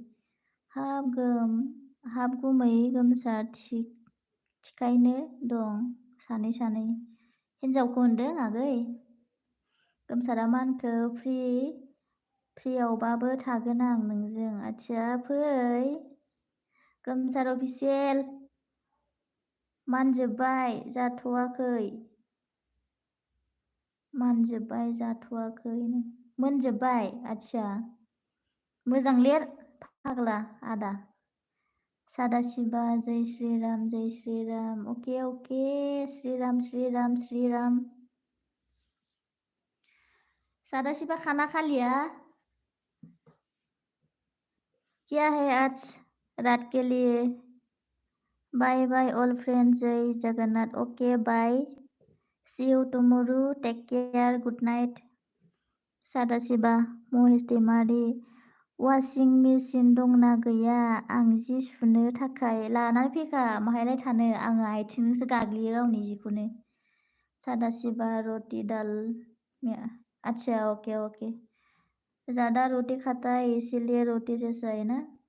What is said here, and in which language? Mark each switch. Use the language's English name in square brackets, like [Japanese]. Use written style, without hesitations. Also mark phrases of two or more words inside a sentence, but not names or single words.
[Bodo] हाब गुमै गोमसार थिखायनो दं सानै हिनजावखौ होनदों आगै गोमसारा मा होनखो फ्रियावबाबो थागोन आं नोंजों आथिया फै गोमसार अफिसियेल मानजोब्बाय जाथ'वाखै मोनजोब्बाय आथिया मोजां लिर फाग्ला आदा सादाशिवा [Hindi] जय श्रीराम [Bodo] ओके श्रीराम [Hindi] सादाशिवा खाना खा लिया क्या है आज रात के लिए [English] bye bye all friends [Hindi] जय जगन्नाथ [English] okay bye see you tomorrow take care good night [Bodo] सादाशिवा महेश दैमारि वाशिं मेसिन दंना गैया आं जि सुनो थाखाय लानानै फैखा माहायलाय थानो आङो आथिंजोंसो गाग्लियो गावनि जिखौनो सादाशिवा [Hindi] रोटी दाल अच्छा ओके ज़्यादा रोटी खाता है इसीलिए रोटी जैसा है ना